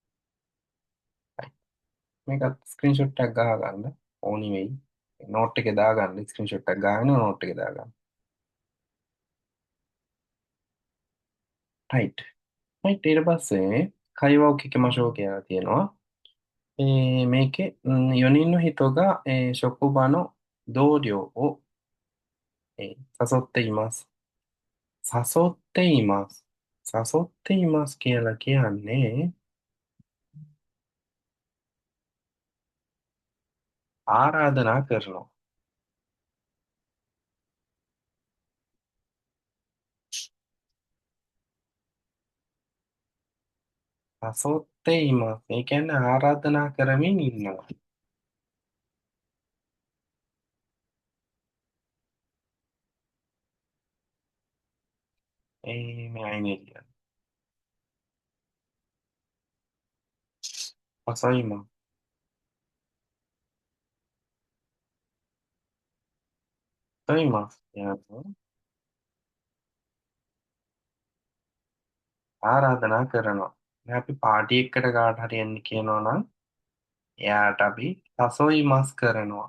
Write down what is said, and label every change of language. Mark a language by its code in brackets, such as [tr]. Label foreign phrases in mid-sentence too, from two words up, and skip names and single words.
[si] මේකත් ස්ක්‍රීන්ෂොට් එකක් ගහ ගන්න ඕනි වෙයි. නෝට් එකේ දාගන්න ස්ක්‍රීන්ෂොට් එකක් ගහගෙන නෝට් එකේ දාගන්න. right. right. ඊට පස්සේ [ja] 会話を聞きましょう [si] කියලා තියෙනවා. [ja] 4 人の人が、職場の同僚を、誘っています。誘っています。誘っています [si] කියලා කියන්නේ ආරාධනා කරනවා. [ja] 誘っています. [si] ඒ කියන්නේ ආරාධනා කරමින් ඉන්නවා. මේ අයිනේ කියන්නේ. [ja] 誘います. 誘います [si] කියන්නේ ආරාධනා කරනවා. දැන් අපි පාටි එකකට කාට හරි එන්න කියනවා නම් එයාට අපි සසොයිමස් කරනවා.